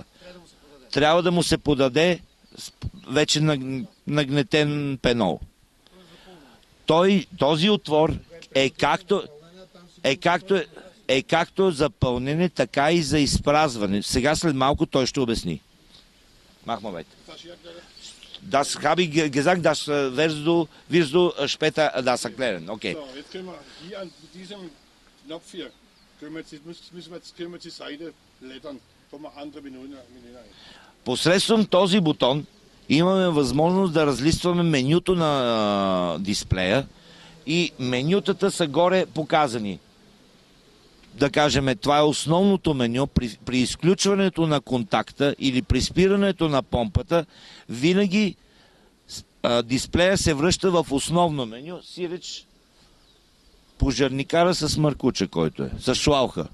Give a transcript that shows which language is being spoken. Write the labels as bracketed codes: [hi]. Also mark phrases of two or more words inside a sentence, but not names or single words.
[bg] Трябва да му се подаде вече нагнетен пенол. Този отвор е както за пълнене, така и за изпразване. Сега след малко той ще обясни. [de] Machen wir weiter. Das habe ich gesagt, das wirst du später das erklären. Okay. So, jetzt können wir hier an diesem Knopf hier, können wir die Seite blättern. [bg] Посредством този бутон имаме възможност да разлистваме менюто на дисплея и менютата са горе показани. Да кажем, това е основното меню. При изключването на контакта или при спирането на помпата, винаги дисплея се връща в основно меню, сиреч пожарникара с маркуча, който е, с шлауха.